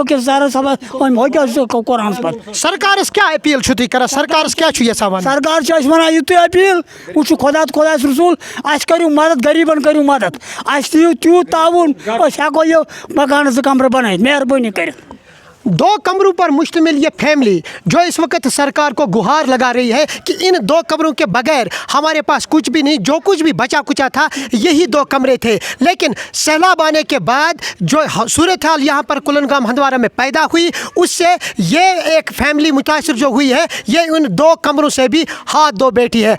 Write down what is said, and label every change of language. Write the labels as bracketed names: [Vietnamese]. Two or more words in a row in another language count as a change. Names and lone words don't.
[Kashmiri] وٕکیٛاہ سر صٲبس ہوٚکہِ حظ کوٚر اَنس پتہٕ. سرکارس کیٛاہ اپیٖل چھُو تُہۍ کران؟ سرکارس کیٛاہ چھُ یژھان وَنُن؟ سرکار چھِ اَسہِ وَنان یِتُے اپیٖل, وٕچھِو خۄدایس رسوٗل, اَسہِ کٔرِو مدد, غریٖبن کٔرِو مدد, اَسہِ دِیِو تیوٗت تعاوُن, أسۍ ہٮ۪کو یہِ مکانہٕ 2 کمرٕ بنٲیِتھ. مہربٲنی کٔرِتھ. [Urdu] 2 کمروں پر مشتمل یہ فیملی جو اس وقت سرکار کو گہار لگا رہی ہے کہ ان 2 کمروں کے بغیر ہمارے پاس کچھ بھی نہیں, جو کچھ بھی بچا کچا تھا یہی 2 کمرے تھے. لیکن سیلاب آنے کے بعد جو صورتحال یہاں پر کلنگام ہندوارہ میں پیدا ہوئی, اس سے یہ ایک فیملی متاثر جو ہوئی ہے, یہ ان 2 کمروں سے بھی ہاتھ دھو بیٹھی ہے.